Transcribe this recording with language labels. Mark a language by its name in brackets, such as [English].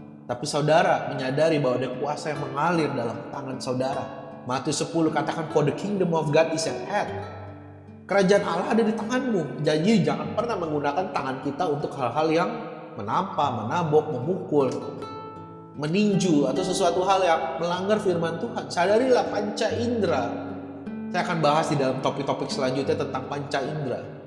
[Indonesian] Tapi saudara menyadari bahwa ada kuasa yang mengalir dalam tangan saudara. Matius 10 katakan, [English] for the kingdom of God is at hand. [Indonesian] Kerajaan Allah ada di tanganmu. Jadi jangan pernah menggunakan tangan kita untuk hal-hal yang menampak, menabok, memukul, meninju, atau sesuatu hal yang melanggar firman Tuhan. Sadarilah panca indera. Saya akan bahas di dalam topik-topik selanjutnya tentang panca indera.